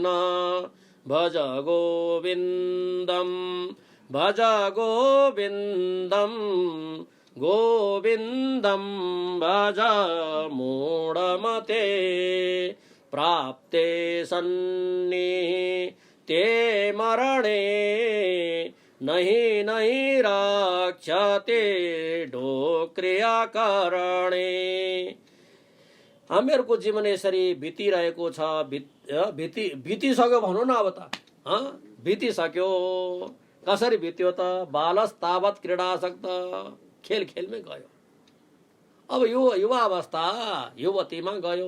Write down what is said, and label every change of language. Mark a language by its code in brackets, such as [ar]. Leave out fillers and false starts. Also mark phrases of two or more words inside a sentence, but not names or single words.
[sa] भज गोविन्दं, भज गोविन्दं, गोविन्दं भज मूढमते। प्राप्ते सन्निहिते मरणे, नहि नहि रक्षते डोक्रियाकरणे। [ne] हामीहरूको जीवन यसरी बितिरहेको छ। बितिसक्यो भनौँ न। अब त बितिसक्यो। कसरी बित्यो त? [sa] बालस तावत क्रीडासक्त, [ne] खेल खेलमै गयो। अब यो युवा अवस्था युवतीमा गयो।